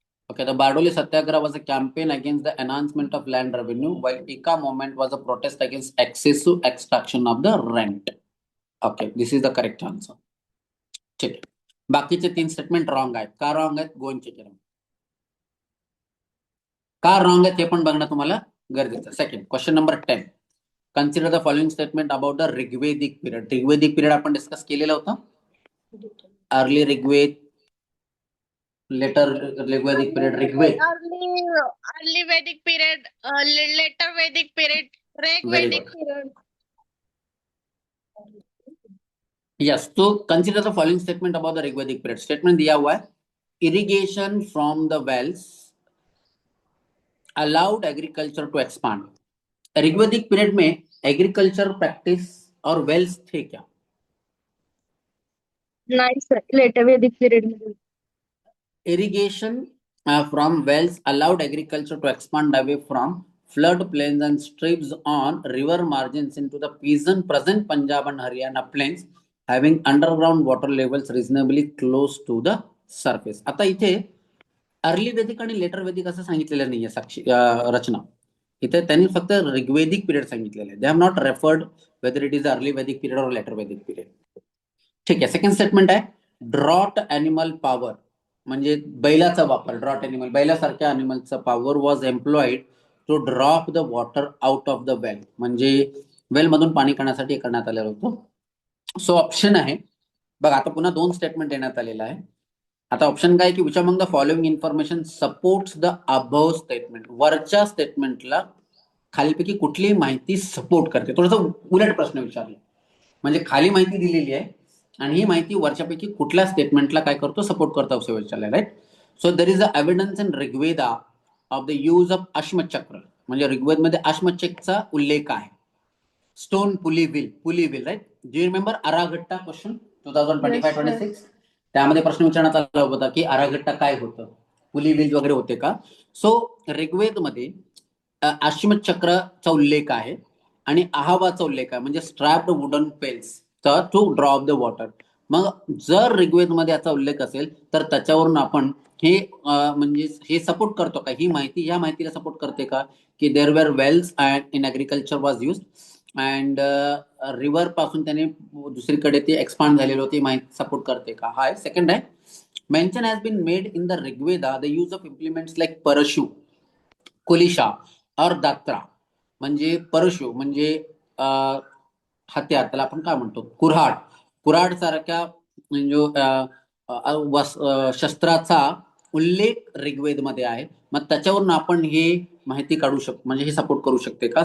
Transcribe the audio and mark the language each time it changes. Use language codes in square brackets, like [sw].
[en] Okay, the Bardoli Satyagraha was a campaign against the enhancement of land revenue, while Ika movement was a protest against excessive extraction of the rent. Okay, this is the correct answer. [mr] ठीक आहे. बाकीचे 3 statement wrong आहेत. का wrong आहेत? गोन check करा. का wrong आहेत हे पण बघणं तुम्हाला गरजेचं. Second question number 10. [en] Consider the following statement about the Rigvedic period. [mr] Rigvedic period आपण डिस्कस केलेला होता. [en] Early Rigveda, later Rigvedic period, Rigveda, early Vedic period, later Vedic period, Rigvedic period. Yes. तो consider the following statement about the Rigvedic period. [hi] Statement दिया हुआ है, [en] Irrigation from the wells allowed agriculture to expand. [hi] Rigvedic period में एग्रीकल्चर प्रैक्टिस और वेल्स थे क्या? [mr] नाही सर, लेटर वैदिक पिरियड मध्ये. [en] Irrigation from wells allowed agriculture to expand away from flood plains and strips on river margins into the present Punjab and Haryana plains having underground water levels reasonably close to the surface. [mr] आता इथे early वैदिक आणि letter वैदिक असं सांगितलेलं नाहीये रचना. इथे त्यांनी फक्त ऋग्वेदिक पिरियड सांगितलेलं आहे. [en] They have not referred whether it is early Vedic period और later Vedic period. [mr] ठीक आहे. सेकंड स्टेटमेंट आहे ड्रॉट ॲनिमल पॉवर, म्हणजे बैलाचा वापर. [en] draught animal, [mr] बैलासारख्या ॲनिमलचा [en] power was employed to drop the water out of the well, [mr] म्हणजे वेल मधून पाणी काढण्यासाठी करण्यात आलेलं होतं. सो ऑप्शन आहे बघा, आता पुन्हा 2 स्टेटमेंट देण्यात आलेलं आहे. आता ऑप्शन काय की [en] Which among the following information supports the above statement. [mr] वरच्या स्टेटमेंटला खालीपैकी कुठली माहिती सपोर्ट करते. थोडंसं उलट प्रश्न विचारला, म्हणजे खाली माहिती दिलेली आहे आणि ही माहिती वरच्यापैकी कुठल्या स्टेटमेंटला काय करतो, सपोर्ट करतो असं विचारलंय. Right. [en] so there is a evidence in Rigveda of the use of अश्मचक्र, [mr] म्हणजे ऋग्वेदमध्ये अश्मचक्रचा उल्लेख आहे. [en] Stone pulley wheel, right. Do you remember अराघट्टा question 2025-26? [mr] त्यामध्ये प्रश्न विचारण्यात आला होता की अराघट्टा काय होतं, पुली व्हील वगैरे होते का. सो ऋग्वेदमध्ये अश्मचक्राचा उल्लेख आहे आणि आहावाचा उल्लेख आहे, म्हणजे [en] Strapped wooden pails to drop the water. [mr] मग जर ऋग्वेदमध्ये याचा उल्लेख असेल तर त्याच्यावरून आपण हे म्हणजे हे सपोर्ट करतो का, ही माहिती ह्या माहितीला सपोर्ट करते का की [en] there were wells and in agriculture was use and [mr] river पासून त्याने दुसरीकडे ते एक्सपांड झालेली होती, माहिती सपोर्ट करते का. हा आहे. [en] Second आहे mention has been made in the Rigveda the use of implements like परशु, कुलिशा और दात्रा. [mr] म्हणजे परशु म्हणजे हत्यार, त्याला आपण काय म्हणतो, कुऱ्हाड सारख्या म्हणजे शस्त्राचा उल्लेख ऋग्वेदमध्ये आहे. मग त्याच्यावरून आपण हे माहिती काढू शकतो, म्हणजे हे सपोर्ट करू शकते का.